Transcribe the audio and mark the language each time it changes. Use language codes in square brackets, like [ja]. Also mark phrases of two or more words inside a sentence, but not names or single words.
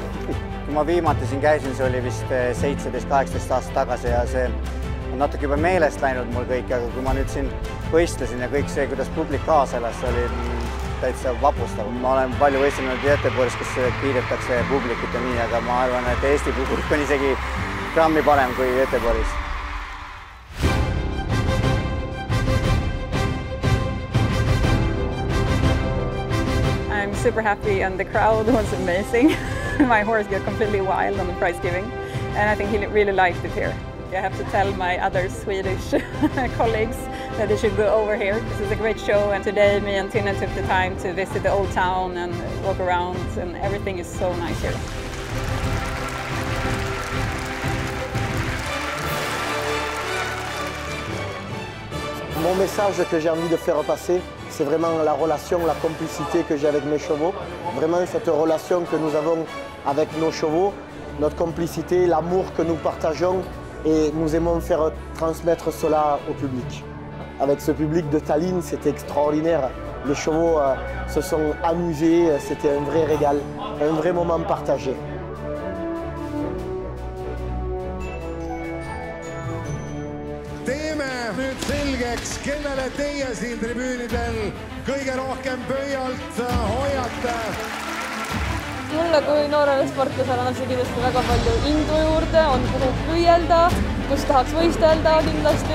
[et] Kui ma viimati siin käisin, see oli vist 17-18 aastat tagasi ja see on natuke juba meelest läinud mul kõik, aga kui ma nüüd siin võistlesin ja kõik see, kuidas publik kaasa elas, see oli täitsa vapustav. Ma olen palju võistlenud Göteborgis, kus kiidetakse publikut ja nii, aga ma arvan, et Eesti publik on isegi grammi parem kui Göteborgis. [en] I'm super happy and the crowd was amazing. My horse got completely wild on the prize giving and I think he really liked it here. I have to tell my other Swedish colleagues that they should go over here. This is a great show and today me and Tina took the time to visit the old town and walk around and everything is so nice here. [fr] Mon message que j'ai envie de faire passer, c'est vraiment la relation, la complicité que j'ai avec mes chevaux. Vraiment cette relation que nous avons avec nos chevaux, notre complicité, l'amour que nous partageons et nous aimons faire transmettre cela au public. Avec ce public de Tallinn, c'était extraordinaire. Les chevaux se sont amusés, c'était un vrai régal, un vrai moment partagé. [et] Teeme nüüd selgeks, kellele teie siin tribüünidel kõige rohkem pöialt hoiate. Mulle kui noorele sportlasele on see kindlasti väga palju indu juurde, on kuhu püüelda, kus tahaks võistelda kindlasti.